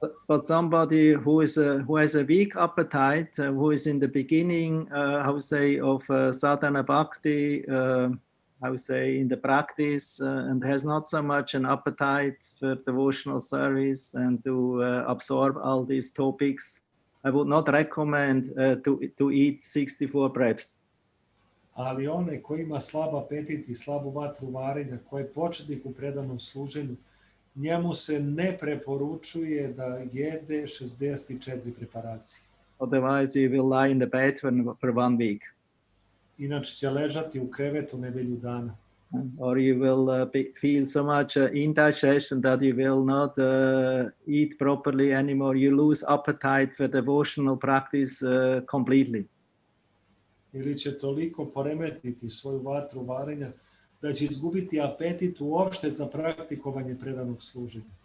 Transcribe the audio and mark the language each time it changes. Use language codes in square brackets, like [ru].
[en] But somebody who has a weak appetite, who is in the beginning, how say, of sadhana bhakti, how say, in the practice, and has not so much an appetite for devotional service and to absorb all these topics, I would not recommend to eat 64 preps. [sr] ali onaj koji ima slab apetit i slabu vatru varenja, koji je početnik u predanom služenju, njemu se ne preporučuje da jede 64 preparacije. [en] Otherwise, you will lie in the bed for 1 week. [sr] Inače će ležati u krevetu nedelju dana. [en] Or you will feel so much indigestion that you will not eat properly anymore. You lose appetite for devotional practice completely. [sr] Ili će toliko poremetiti svoju vatru varenja da će izgubiti apetit uopšte za praktikovanje predanog služenja.